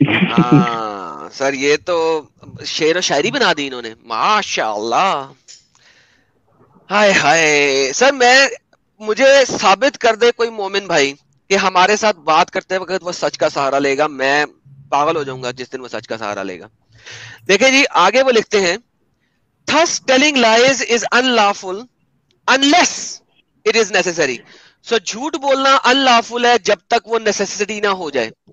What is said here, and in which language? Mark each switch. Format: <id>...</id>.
<ur>ہاں سر یہ تو شعر و شاعری بنا دی انہوں نے, ماشاء اللہ. ہائے ہائے سر, مجھے ثابت کر دے کوئی مومن بھائی کہ ہمارے ساتھ بات کرتے وقت وہ سچ کا سہارا لے گا, میں پاگل ہو جاؤں گا جس دن وہ سچ کا سہارا لے گا. دیکھیں جی آگے وہ لکھتے ہیں</ur> <en>thus telling lies is unlawful unless it is necessary.</en> <ur>So جھوٹ بولنا unlawful ہے جب تک وہ necessity نہ ہو جائے.</ur>